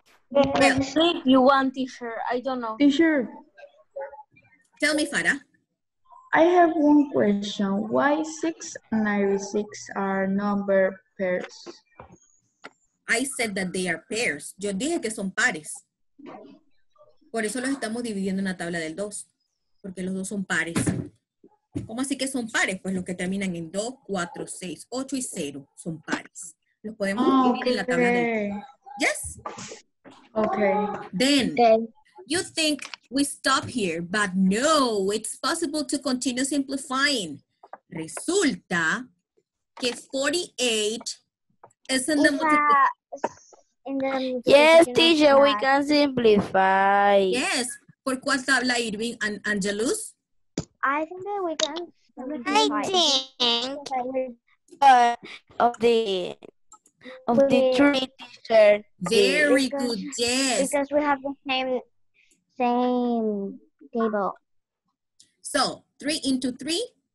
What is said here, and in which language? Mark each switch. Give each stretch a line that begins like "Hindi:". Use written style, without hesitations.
English: If you want, teacher, I don't know. Teacher, Tell me, Farah. I have one question. Why 6 and 96 are number pairs? I said that they are pairs.
Spanish: Yo dije que son pares. Por eso los estamos dividiendo en la tabla del 2. Porque los dos son pares. ¿Cómo así que son pares? Pues los que terminan en 2, 4, 6, 8 y 0 son pares. Los podemos dividir en la tabla del 2.
English: Yes? Okay. Then, Okay. you think we stop here, but no, it's possible to continue simplifying.
Spanish: Resulta que
English: 48 is in the multiplication. Yes, teacher, we can simplify. Yes.
Spanish: ¿Por cuál tabla, Irving and Angelus?
English: I think that we can. I think of the three, teacher. Very good, yes. Because we have the same table. So, 3 into 3?